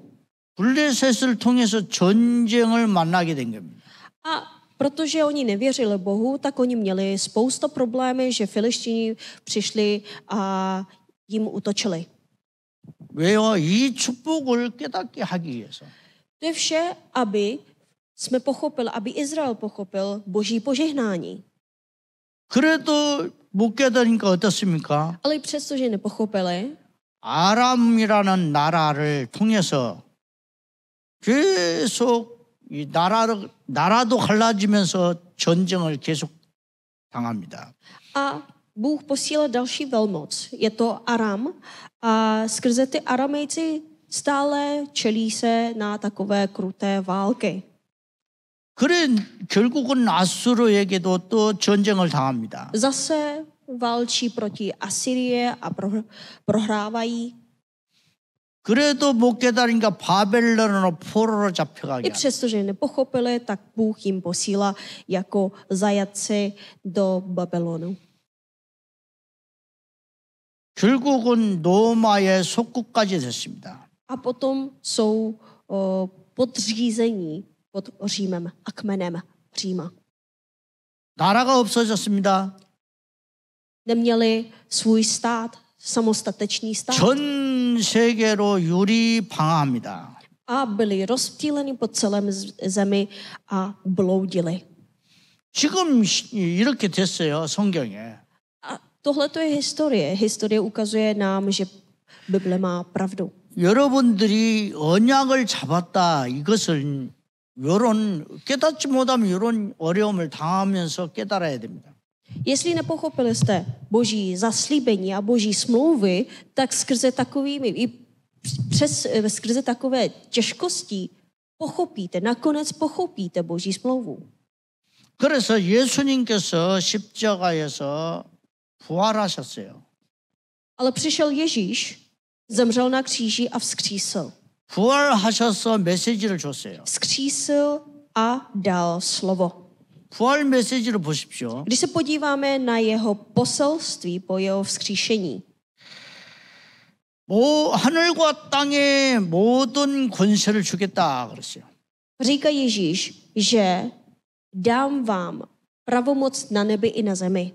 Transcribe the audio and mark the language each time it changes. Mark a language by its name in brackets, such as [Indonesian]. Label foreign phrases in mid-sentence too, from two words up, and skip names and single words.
[Korean] 블레셋을 통해서 전쟁을 만나게 된 겁니다. [Czech] A protože oni nevěřili Bohu, tak oni měli spousta problémů, že Filištíni přišli a jim útočili. [Korean] 왜요? 이 축복을 깨닫게 하기 위해서. [Czech] To je vše, aby jsme pochopili, aby Izrael pochopil Boží požehnání. [Korean] 그래도 못 깨닫으니까 어떻습니까? [Czech] Ale přestože nepochopili, [Korean] 아람이라는 나라를 통해서 계속 이 나라도 갈라지면서 전쟁을 계속 당합니다. [Czech] a Bůh posílá další velmoc. Je to Aram a skrze ty Aramejci stále čelí se na takové kruté války. [Korean] 그래 결국은 아수르에게도 또 전쟁을 당합니다. [Czech] Zase válčí proti Asyrie a prohrávají. [Korean] 그래도 못 깨달으니까 바벨론으로 포로로 잡혀가게. [Czech] I přesto, že nepochopili, tak Bůh jim posílá jako zajatci do Babylonu. [Korean] 결국은 로마의 속국까지 됐습니다. [Czech] A potom jsou podřízení pod Římem a kmenem Říma. [Korean] 나라가 없어졌습니다. [Czech] Neměli svůj stát, samostatečný stát. [Korean] 전 세계로 유리방황합니다. [Czech] A byli rozptýleni po celém zemi a bloudili. [Korean] 지금 이렇게 됐어요, 성경에. [Czech] A tohle to je historie. Historie ukazuje nám, že Bible má pravdu. [Korean] 여러분들이 언약을 잡았다 이것을 이런 깨닫지 못하면 이런 어려움을 당하면서 깨달아야 됩니다. [Czech] Jestli nepochopili jste boží zaslíbení a boží smlouvy, tak skrze skrze takové těžkosti nakonec pochopíte boží smlouvu. [Korean] 그래서 예수님께서 십자가에서 부활하셨어요. [Czech] Ale přišel Ježíš, zemřel na kříži a vzkřísil. [Korean] 부활하셔서 메시지를 줬어요. [Czech] Vzkřísil a dal slovo. [Korean] 부활 메시지를 보십시오. [Czech] Když se podíváme na jeho poselství po jeho vzkříšení, [Korean] 하늘과 땅의 모든 권세를 주겠다 그랬어요. [Czech] říká Ježíš, že dám vám pravomoc na nebi i na zemi.